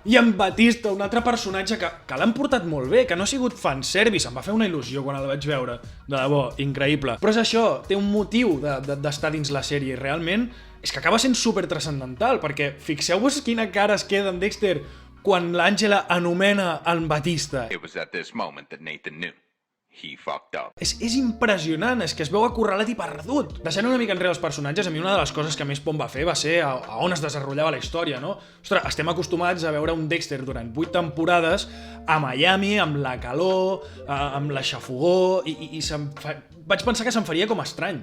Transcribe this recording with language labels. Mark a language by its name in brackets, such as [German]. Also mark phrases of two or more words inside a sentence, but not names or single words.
[Catalan] I en Batista, un altre personatge que l'han portat molt bé, que no ha sigut fanservice, em va fer una il·lusió quan el vaig veure, de debò, increïble. Però és això, té un motiu d'estar dins la sèrie i realment és que acaba sent super transcendental, perquè fixeu-vos quina cara es queda en Dexter quan l'Àngela anomena en Batista. [English] It was at this moment that Nathan knew. He fucked up. [Catalan] És impressionant, és que es veu acorralat i perdut. Deixant una mica enrere els personatges, a mi una de les coses que més por em va fer va ser a on es desenvolupava la història, no? Ostres, estem acostumats a veure un Dexter durant 8 temporades a Miami, amb la calor, amb la xafogor, i vaig pensar que se'm faria com estrany.